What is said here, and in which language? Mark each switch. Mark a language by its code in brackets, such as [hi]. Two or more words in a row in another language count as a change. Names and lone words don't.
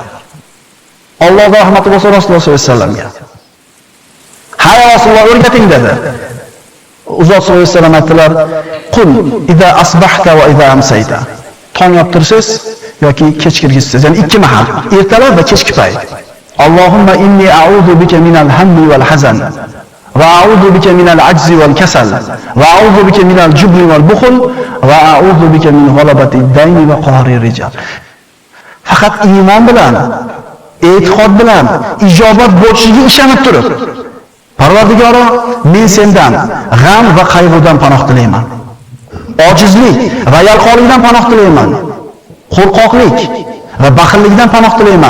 [uz] Allohga rahmati bo'lsin Rasululloh [ar] صلى الله عليه وسلم. [uz] Hay Rasululloh o'rgating dedi. Uzot [ar] صلى الله عليه وسلم [uz] aytdilar: [ar] "قل إذا أصبحت وإذا أمسيت." [uz] Tong ottirsiz yoki kech kirgizsiz, ya'ni ikki mahal, ertalab va kechki payt. [ar] اللهم إني أعوذ بك من الهم والحزن. وأعوذ بك من العجز والكسل وأعوذ بك من الجبن والبخل وأعوذ بك من غلبة الدين وقهر الرجال. [uz] Faqat iymon bilan e'tiqod bilan ijobat bo'lishiga ishonib turib, Parvardigoro, men sendan g'am va qayg'udan panoh tilayman. Ojizlik va yalqonlikdan panoh tilayman. Qo'rqoqlik va baxillikdan panoh tilayman.